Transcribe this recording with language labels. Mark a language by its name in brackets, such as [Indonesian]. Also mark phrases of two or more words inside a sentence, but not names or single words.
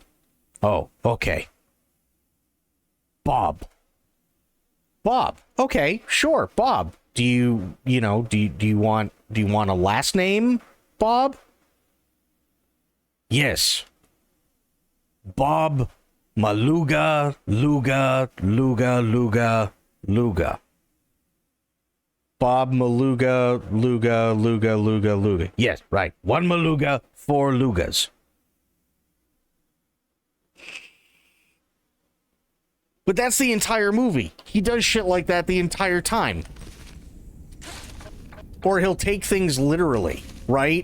[English] Oh, okay. Bob. Okay, sure, Bob. Do you want a last name, Bob? Yes. Bob Maluga Luga Luga Luga Luga. Bob Maluga Luga Luga Luga Luga. Yes, right. 1 Maluga, 4 Lugas. But that's the entire movie. He does shit like that the entire time. Or he'll take things literally, right?